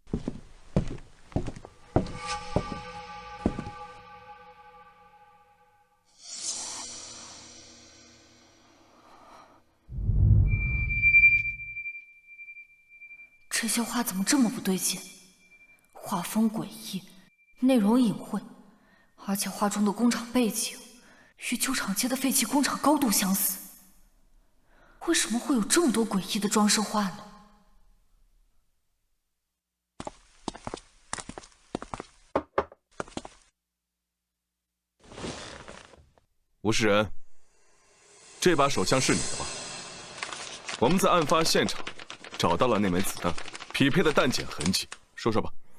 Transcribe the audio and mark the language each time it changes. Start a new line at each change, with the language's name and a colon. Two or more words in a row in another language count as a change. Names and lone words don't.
Chinese: 这些话怎么这么不对劲？画风诡異，內容隱晦，而且畫中的工廠背景與舊廠街的廢棄工廠高度相似。為什麼會有這麼多詭異的裝飾畫呢？吴世仁，这把手枪是你的吧？我们在案发现场找到了那枚子弹，匹配的弹检痕迹，说说吧。